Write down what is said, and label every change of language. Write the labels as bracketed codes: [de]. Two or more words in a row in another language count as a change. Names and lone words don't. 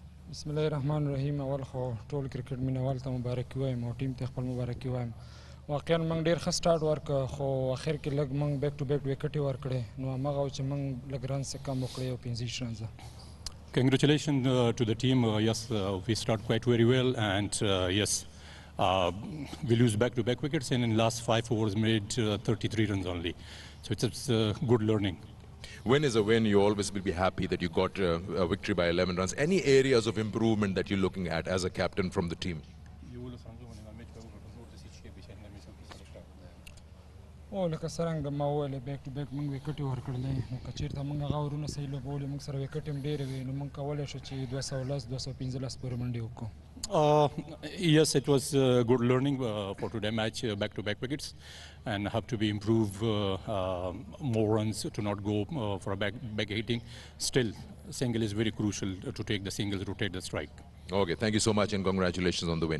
[ar] بسم الله الرحمن الرحیم. [ps] اول خو ټول کرکټ مینوال ته مبارکي وایم او ټیم ته خپل مبارکي وایم. واقعا موږ ډېر ښه سټارټ ورکړ خو اخر کې لږ موږ [en] back to back [ps] وکټې ورکړې نو هماغه چې موږ لږ رنز کم وکړې او 15 رنز. [en] Congratulations to the team. Yes, we start quite very well, and yes, we lose back-to-back wickets, and in last 5 overs made 33 runs only. So it's good learning. Win is a win. You always will be happy that you got a victory by 11 runs. Any areas of improvement that you're looking at as a captain from the team? [ps] او لکه څرنګه ما وویل [en] back to back [ps] موږ وکټې ورکړلې نو که چېرته موږ هغه اورونه صحیح لوبولې موږ سره وکټې هم ډېرې وې نو موږ کولی شو چې 210 215 پورې منډې وکړو. [en] Yes, it was good learning for today's match, back-to-back wickets, and have to be improve more runs to not go for a back hitting. Still, single is very crucial to take the singles, rotate the strike. Okay, thank you so much and congratulations on the win.